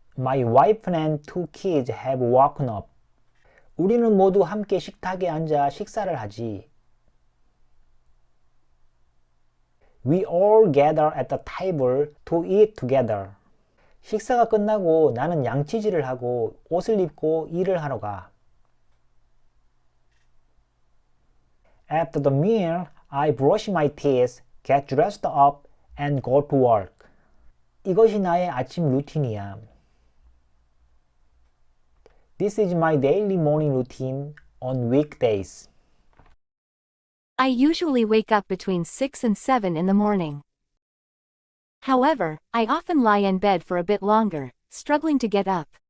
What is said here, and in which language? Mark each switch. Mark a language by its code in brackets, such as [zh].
[en] My wife and 2 kids have woken up. [ko] 우리는 모두 함께 식탁에 앉아 식사를 하지. [en] We all gather at the table to eat together. [ko] 식사가 끝나고 나는 양치질을 하고 옷을 입고 일을 하러 가. [en] After the meal, I brush my teeth, get dressed up, and go to work. [ko] 이것이 나의 아침 루틴이야. [en] This is my daily morning routine on weekdays. I usually wake up between 6 and 7 in the morning. However, I often lie in bed for a bit longer, struggling to get up.